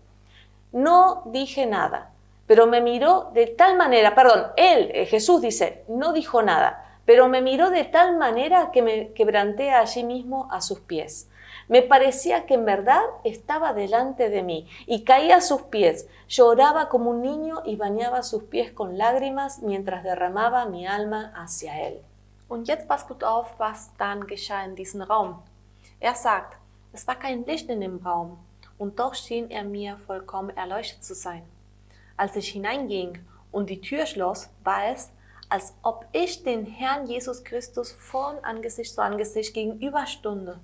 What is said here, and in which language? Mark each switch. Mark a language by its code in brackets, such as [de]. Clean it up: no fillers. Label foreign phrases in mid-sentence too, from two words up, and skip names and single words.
[es] No dije nada, pero me miró de tal manera, Jesús dice, no dijo nada, pero me miró de tal manera que me quebranté allí mismo a sus pies. Me parecía que en verdad estaba delante de mí y caía a sus pies, lloraba como un niño y bañaba sus pies con lágrimas mientras derramaba mi alma hacia él. [de] Und jetzt passt gut auf, was dann geschah in diesem Raum. Er sagt, es war kein Licht in dem Raum und doch schien er mir vollkommen erleuchtet zu sein. Als ich hineinging und die Tür schloss, war es, als ob ich den Herrn Jesus Christus von Angesicht zu Angesicht gegenüberstünde.